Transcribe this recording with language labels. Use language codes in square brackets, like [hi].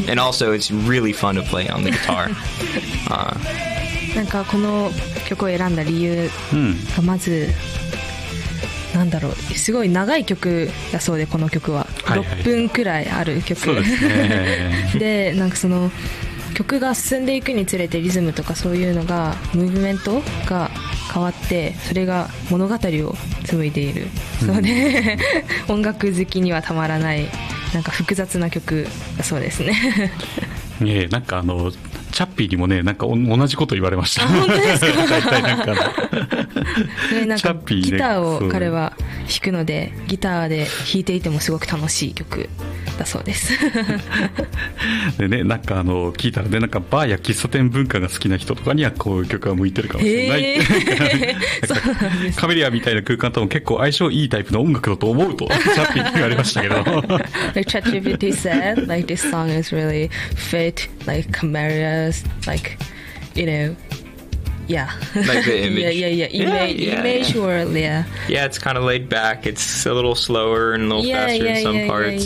[en] And also, it's really fun to play on the guitar. [ja] なんかこの曲を選んだ理由がまず、なんだろう、すごい長い曲だそうで、この曲は6分くらいある曲、はいはい、そうですね。でなんかその曲が進んでいくにつれてリズムとかそういうのがムーブメントが変わって、それが物語を紡いでいる、そうで、うん、音楽好きにはたまらないなんか複雑な曲だそうですね。ねえ、なんかあのチャッピーにもね、なんか同じこと言われました。本当ですか？なんかね、なんかギターを彼は弾くので、ギターで弾いていてもすごく楽しい曲だそうです。で、ね、なんかあの聞いたら、ね、なんかバーや喫茶店文化が好きな人とかにはこういう曲が向いてるかもしれない。カメリアみたいな空間とも結構相性いいタイプの音楽だと思うとチャッピーに言われましたけど。 [en] Like ChatGPT said, like this song is really fit like Camarillas, like you knowYeah, the image. Yeah, it's kind of laid back. It's a little slower and a little faster in some parts.